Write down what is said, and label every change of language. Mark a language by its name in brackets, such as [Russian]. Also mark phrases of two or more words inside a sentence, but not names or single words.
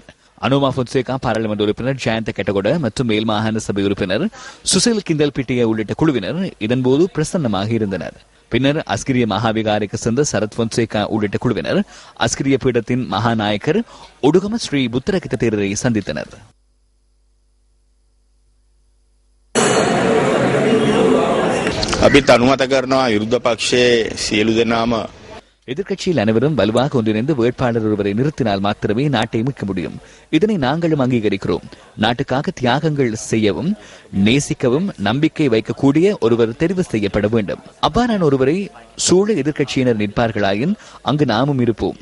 [Tamil] அனுமா பொன்சேகா பாராளுமன்ற உறுப்பினர் ஜெயந்த கெட்டகொட மற்றும் மேல் மாகாண சபை உறுப்பினர் சுசில் கிந்தல் பிட்டிய உள்ளிட்ட குழுவினர் இதன்போது பிரசன்னமாக இருந்தனர். பின்னர் அஸ்கிரிய மகாவிகாரிக்கு சென்ற சரத் பொன்சேகா உள்ளிட்ட குழுவினர் அஸ்கிரிய பீடத்தின் மகாநாயக்கர் ஒடுகம ஸ்ரீ புத்தரகித்த தேரரை சந்தித்தனர். [Sinhala] අපිත් අනුමත කරනවා විරුද්ධ පක්ෂයේ සියලු දෙනාම [Tamil] எதிர்க்கட்சியில் அனைவரும் வலுவாக ஒன்றிணைந்து வேட்பாளர் ஒருவரை நிறுத்தினால் மாத்திரமே நாட்டை மீட்க முடியும். இதனை நாங்களும் அங்கீகரிக்கிறோம். நாட்டுக்காக தியாகங்கள் செய்யவும் நேசிக்கவும் நம்பிக்கை வைக்கக்கூடிய ஒருவர் தெரிவு செய்யப்பட வேண்டும். அவ்வாறான ஒருவரை சூழ எதிர்க்கட்சியினர் நிற்பார்களாயின் அங்கு நாமும் இருப்போம்.